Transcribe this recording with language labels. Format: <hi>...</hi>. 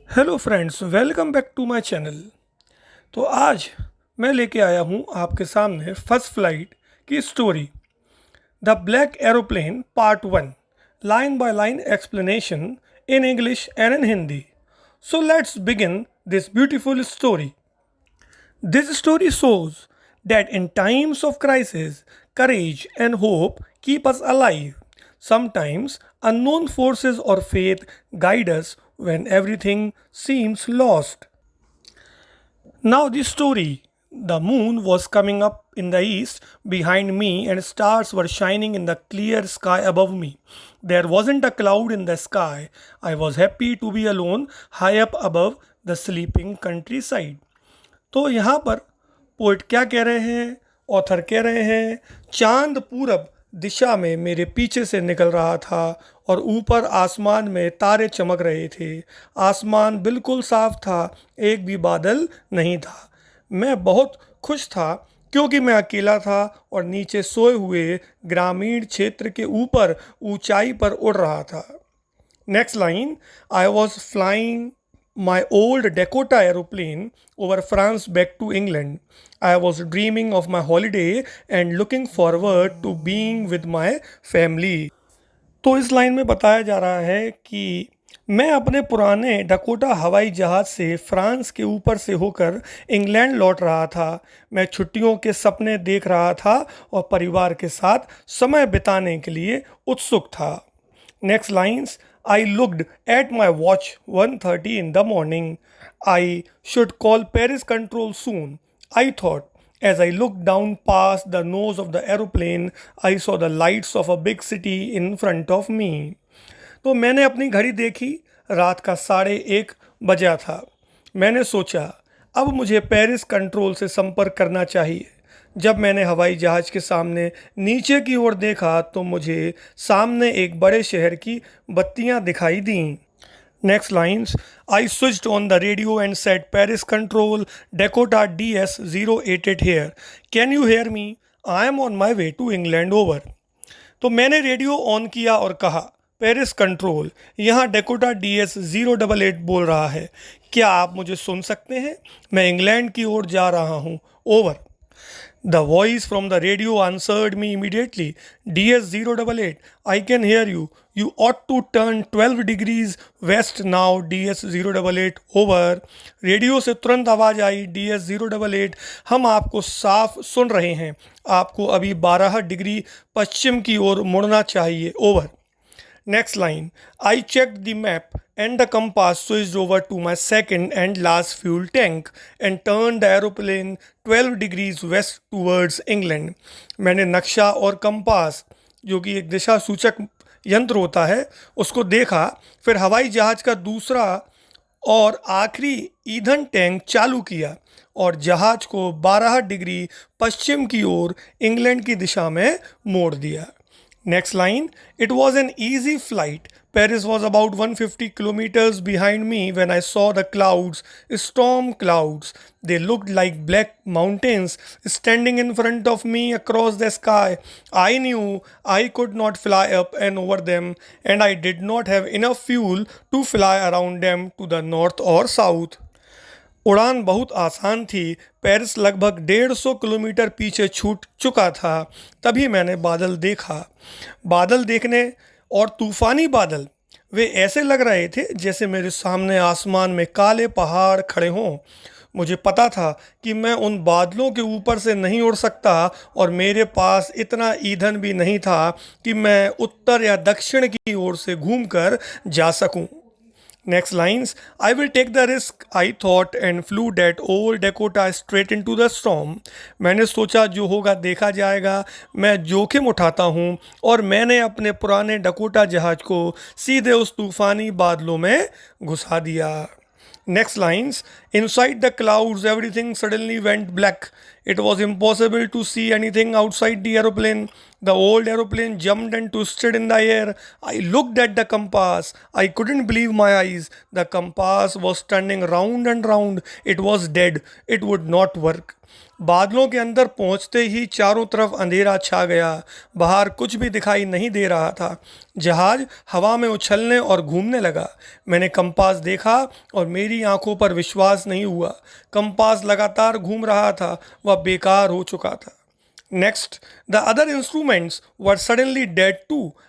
<en>Hello friends, welcome back to my channel.</en> <hi>तो आज मैं लेके आया हूँ आपके सामने फर्स्ट फ्लाइट की story, the black aeroplane part 1,</hi> <en>Line by line explanation in English and in Hindi. So let's begin this beautiful story. This story shows that in times of crisis, courage and hope keep us alive. Sometimes unknown forces or faith guide us when everything seems lost. Now, the story. The moon was coming up in the east behind me, and stars were shining in the clear sky above me. There wasn't a cloud in the sky. I was happy to be alone high up above the sleeping countryside.</en> <hi>तो यहाँ पर poet क्या कह रहे हैं, author कह रहे हैं, चांद पूरब दिशा में मेरे पीछे से निकल रहा था और ऊपर आसमान में तारे चमक रहे थे। आसमान बिल्कुल साफ था, एक भी बादल नहीं था। मैं बहुत खुश था क्योंकि मैं अकेला था और नीचे सोए हुए ग्रामीण क्षेत्र के ऊपर ऊंचाई पर उड़ रहा था।</hi> <en>Next line, I was flying my old Dakota aeroplane over France back to England. I was dreaming of my holiday and looking forward to being with my family.</en> <hi>तो इस लाइन में बताया जा रहा है कि मैं अपने पुराने डकोटा हवाई जहाज़ से फ्रांस के ऊपर से होकर इंग्लैंड लौट रहा था। मैं छुट्टियों के सपने देख रहा था और परिवार के साथ समय बिताने के लिए उत्सुक था।</hi> <en>Next lines, I looked at my watch 1:30 in the morning. I should call Paris control soon. I thought. As I looked down past the nose of the aeroplane, I saw the lights of a big city in front of me.</en> <hi>तो मैंने अपनी घड़ी देखी, रात का 1:30 बजा था। मैंने सोचा अब मुझे पेरिस कंट्रोल से संपर्क करना चाहिए। जब मैंने हवाई जहाज़ के सामने नीचे की ओर देखा तो मुझे सामने एक बड़े शहर की बत्तियां दिखाई दीं।</hi> <en>Next lines, I switched on the radio and said Paris control Dakota DS-088 here, can you hear me, I am on my way to England over.</en> <hi>तो मैंने रेडियो ऑन किया और कहा, पेरिस कंट्रोल, यहाँ डेकोटा DS-088 बोल रहा है, क्या आप मुझे सुन सकते हैं? मैं इंग्लैंड की ओर जा रहा हूँ, over.</hi> <en>The voice from the radio answered me immediately. DS-088, I can hear you. You ought to turn 12 degrees west now. DS-088, over.</en> <hi>Radio से तुरंत आवाज़ आई, DS-088, हम आपको साफ सुन रहे हैं। आपको अभी 12 डिग्री पश्चिम की ओर मुड़ना चाहिए, over.</hi> <en>Next line, I checked the map and the compass switched over to my second and last fuel tank and turned the aeroplane 12 degrees west towards England.</en> <hi>मैंने नक्शा और कंपास, जो कि एक दिशा सूचक यंत्र होता है, उसको देखा, फिर हवाई जहाज़ का दूसरा और आखिरी ईंधन टैंक चालू किया और जहाज़ को 12 डिग्री पश्चिम की ओर इंग्लैंड की दिशा में मोड़ दिया।</hi> <en>Next line, it was an easy flight. Paris was about 150 kilometers behind me when I saw the clouds, storm clouds. They looked like black mountains standing in front of me across the sky. I knew I could not fly up and over them, and I did not have enough fuel to fly around them to the north or south.</en> <hi>उड़ान बहुत आसान थी। Paris लगभग 150 kilometre पीछे छूट चुका था। तभी मैंने बादल देखा। बादल देखने, और तूफानी बादल, वे ऐसे लग रहे थे जैसे मेरे सामने आसमान में काले पहाड़ खड़े हों। मुझे पता था कि मैं उन बादलों के ऊपर से नहीं उड़ सकता और मेरे पास इतना ईंधन भी नहीं था कि मैं उत्तर या दक्षिण की ओर से घूमकर जा सकूं।</hi> <en>Next lines, I will take the risk, I thought, and flew that old Dakota straight into the storm.</en> <hi>मैंने सोचा जो होगा देखा जाएगा, मैं जोखिम उठाता हूँ, और मैंने अपने पुराने डकोटा जहाज को सीधे उस तूफानी बादलों में घुसा दिया।</hi> <en>Next lines, inside the clouds everything suddenly went black. It was impossible to see anything outside the aeroplane. The old aeroplane jumped and twisted in the air. I looked at the compass. I couldn't believe my eyes. The compass was turning round and round. It was dead. It would not work.</en> <hi>बादलों के अंदर पहुंचते ही चारों तरफ अंधेरा छा गया। बाहर कुछ भी दिखाई नहीं दे रहा था। जहाज हवा में उछलने और घूमने लगा। मैंने कंपास देखा और मेरी आंखों पर विश्वास नहीं हुआ। कंपास लगातार घूम रहा था। वह बेकार हो चुका था।</hi> <en>Next, the other instruments were suddenly dead too.</en>